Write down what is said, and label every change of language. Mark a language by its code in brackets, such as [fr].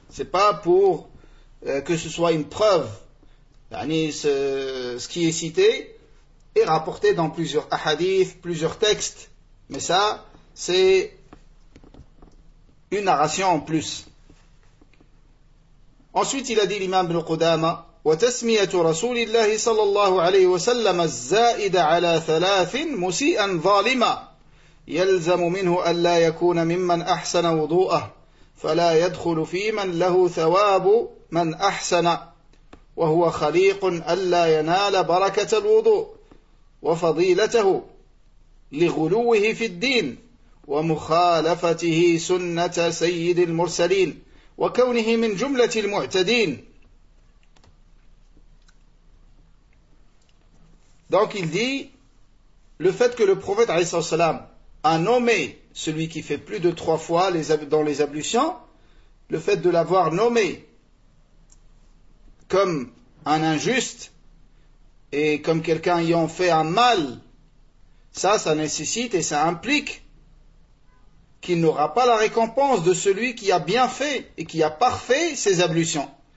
[fr] C'est pas pour que ce soit une preuve. Ce qui est cité est rapporté dans plusieurs ahadiths, plusieurs textes, mais ça, c'est une narration en plus. Ensuite, il a dit l'imam ibn Qudama, [ar] وَتَسْمِيَةُ رَسُولِ اللَّهِ صَلَى اللَّهُ عَلَيْهِ وَسَلَّمَ الزَّائِدَ عَلَى ثَلَاثٍ مُسِيئًا ظَالِمًا يَلْزَمُ مِنْهُ أَلَّا يَكُونَ مِمَّنْ أَحْسَنَ وُضُوءَهُ فَلَا يَدْخُلُ فِي مَنْ لَهُ ثَوَابُ مَنْ أَحْسَنَ وهو خليق ألا ينال بركة الوضوء وفضيلته لغلوه في الدين ومخالفته سنة سيد المرسلين وكونه من جملة المعتدين. [fr] Donc il dit, le fait que le prophète [ar] عليه الصلاة والسلام [fr] a nommé celui qui fait plus de trois fois dans les ablutions, le fait de l'avoir nommé comme un injuste et comme quelqu'un ayant fait un mal, ça nécessite et ça implique qu'il n'aura pas la récompense de celui qui a bien fait et qui a parfait ses ablutions.